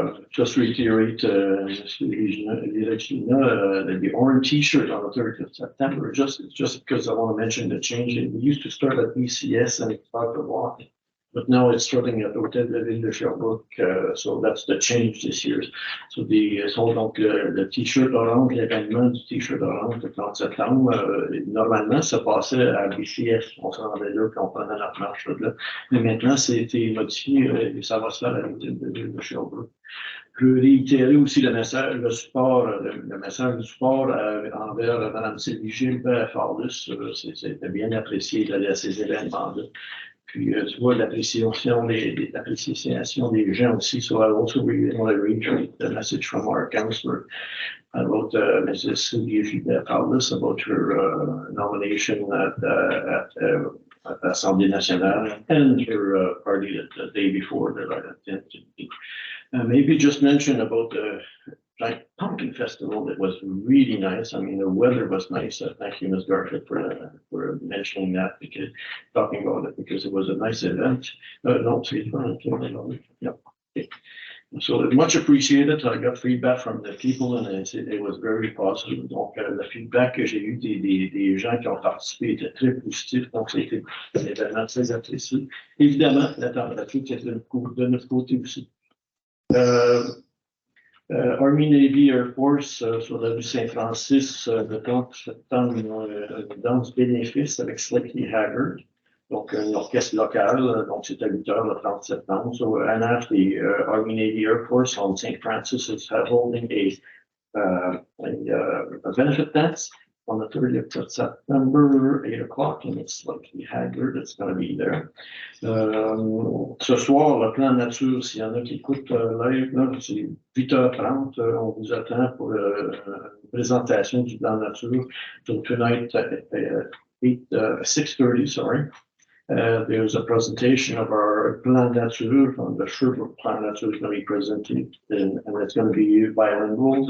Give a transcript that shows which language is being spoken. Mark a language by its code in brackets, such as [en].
[en] Just reiterate, the orange T-shirt on the 3rd of September, just because I want to mention the change. We used to start at BCS and start the walk, but now it's starting at Hôtel de Ville de Sherbrooke, so that's the change this year. [fr] So donc le T-shirt orange, l'événement du T-shirt orange le 30 septembre, normalement, ça passait à BCS, on se rendait là, puis on prenait notre marche là. Mais maintenant, c'était modifié, et ça va se faire à l'Hôtel de Ville de Sherbrooke. Je veux réitérer aussi le message, le message du support envers Mme Sylvie Gilles Fardus. C'était bien apprécié à ces événements-là. Puis, tu vois, l'appréciation des gens aussi. [en] So I also want to reiterate the message from our counselor about Mrs. Sylvie Fardus about her nomination at Assemblée nationale and her party the day before that I attended. Maybe just mention about the Pumpkin Festival. That was really nice. I mean, the weather was nice. Thank you, Ms. Garfield, for mentioning that, talking about it, because it was a nice event. No, [fr] c'est fun. [en] Yeah. Okay. So much appreciated. I got feedback from the people and it was very positive. [fr] Donc, le feedback que j'ai eu des gens qui ont participé était très positif. Donc, c'était un événement très apprécié. Évidemment, la température était de notre côté aussi. Army Navy Air Force sur la rue Saint-Francis, le 30 septembre, une danse bénéfice avec Slightly Haggard, donc un orchestre local, donc c'est à 8h le 30 septembre. [en] So NF, the Army Navy Air Force on St. Francis is holding a benefit dance on the 30th of September, 8 o'clock, and it's Slightly Haggard, it's going to be there. [fr] Ce soir, le plan nature, s'il y en a qui écoutent live, là, c'est 8h30, on vous attend pour une présentation du plan nature. [en] So tonight at 6:30, sorry. There's a presentation of our plan nature from the Sherbrooke plan nature is going to be presented, and it's going to be bilingual.